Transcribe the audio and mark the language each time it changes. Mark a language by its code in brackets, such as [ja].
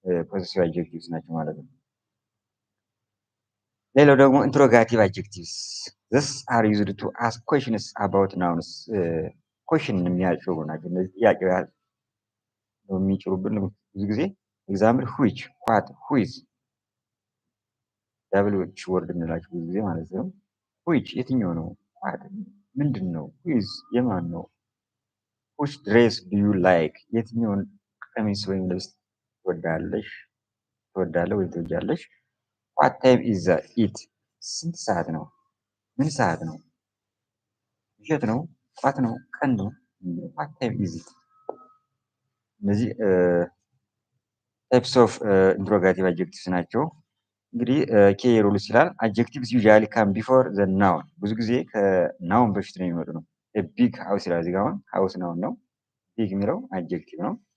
[am] ፖሴሲቭ አድጀክቲቭስ ናቸው ማለት ነው። ሌላው ደግሞ ኢንትሮጋቲቭ አድጀክቲቭስ [en] this are used to ask questions about nouns question [am] የሚያጭሩ ናቸው። እነዚህ ጥያቄ ያህል ነው የሚጭሩብን ብዙ ጊዜ ኤግዛምፕል [en] which what who is [am] ዳብሎች ወርድ እንላቸው ብዙ ጊዜ ማለት ነው። [en] which [am] የትኛው ነው? [en] what [am] ምንድን ነው? [en] who is [am] የማን ነው? [en] which dress do you like [am] የትኛውን ቀሚስ ወይም ልብስ ትወዳለሽ ትወዳለህ ወይም ትወጃለሽ? [en] what time is it [am] ስንት ሰዓት ነው? ምን ሰዓት ነው? ምሽት ነው? ጠዋት ነው? ቀን ነው? [en] what time is it [am] እነዚህ [en] ታይፕስ ኦፍ ኢንትሮጋቲቭ አድጀክቲቭስ [am] ናቸው። እንግዲህ [en] ኬ ሩልስ [am] ይላል [en] አድጀክቲቭስ ዩዥዋሊ ካም ቢፎር ዘ ናውን [am] ብዙ ጊዜ ከናውን በፊት ነው የሚመጡ ነው። [en] ቢግ ሃውስ [am] ይላል እዚህ ጋር አሁን ሃውስ ናውን ነው። ቢግ የሚለው አድጀክቲቭ ነው።